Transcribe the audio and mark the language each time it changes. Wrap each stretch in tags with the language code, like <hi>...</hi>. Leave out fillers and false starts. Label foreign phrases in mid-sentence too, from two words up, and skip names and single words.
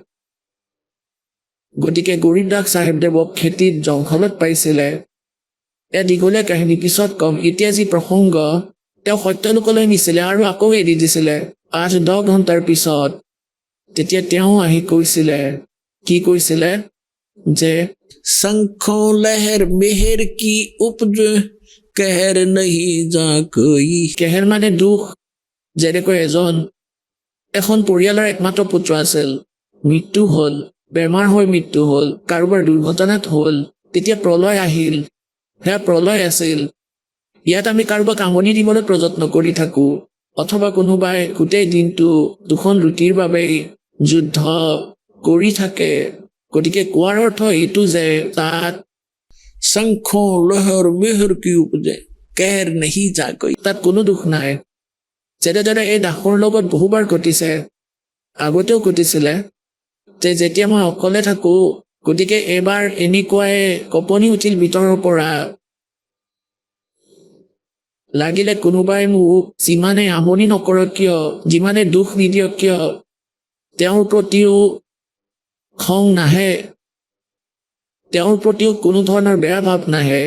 <as>গতিকে গৰীবদাস চাহেবদেৱক খেতিত জংঘলত পাইছিলে। দীঘলীয়া কাহিনী পিছত কম। এতিয়া যি প্ৰসংগ, তেওঁ সত্যলোকলৈ নিছিলে আৰু আকৌ এৰি দিছিলে 8-10 ঘণ্টাৰ পিছত। তেতিয়া তেওঁ আহি কৈছিলে, কি কৈছিলে যে</as> <hi>शंखों लहर मेहर की उपज कहर नहीं जा कोई।</hi> <as>কেহেৰ মানে দুখ। যেনেকৈ এখন পৰিয়ালৰ একমাত্ৰ পুত্ৰ আছিল, মৃত্যু হ'ল, বেমাৰ হৈ মৃত্যু হ'ল, কাৰোবাৰ দুৰ্ঘটনাত হ'ল, তেতিয়া প্ৰলয় আহিল। সেয়া প্ৰলয় আছিল। ইয়াত আমি কাৰোবাক আমনি দিবলৈ প্ৰযত্ন কৰি থাকোঁ, অথবা কোনোবাই গোটেই দিনটো 2খন ৰুটিৰ বাবে যুদ্ধ কৰি থাকে। গতিকে কোৱাৰ অৰ্থ এইটো যে তাত</as> <hi>शंखों लहर मेहर की उपज कहर नहीं जा कोई,</hi> <as>তাত কোনো দুখ নাই। যেনেদৰে এই দাসৰ লগত বহুবাৰ ঘটিছে, আগতেও ঘটিছিলে, যে যেতিয়া মই অকলে থাকোঁ, গতিকে এবাৰ এনেকুৱাই কঁপনি উঠিল ভিতৰৰ পৰা, লাগিলে কোনোবাই মোক যিমানে আমনি নকৰক কিয়, যিমানে দুখ নিদিয়ক কিয়, তেওঁৰ প্ৰতিও খং নাহে, তেওঁৰ প্ৰতিও কোনো ধৰণৰ বেয়া ভাৱ নাহে।</as>